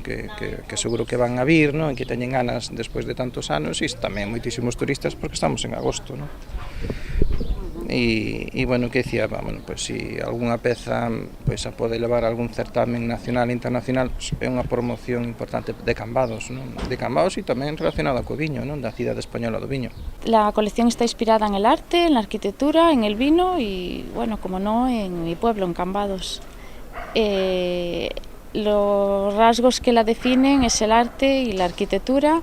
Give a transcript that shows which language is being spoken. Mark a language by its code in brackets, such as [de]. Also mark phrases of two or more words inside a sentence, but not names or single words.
[gl] Que seguro que van a vir, non? E que teñen ganas despois de tantos anos, e tamén moitísimos turistas porque estamos en agosto, non? e bueno, que dicía, bueno, pois se algunha peza pois a pode levar a algún certamen nacional e internacional, pois é unha promoción importante de Cambados, non? De Cambados e tamén relacionada co viño, non? Da cidade española do viño. [es] La colección está inspirada en el arte, en la arquitectura, en el vino y, bueno, como no, en mi pueblo, en Cambados. Los rasgos que la definen es el arte y la arquitectura.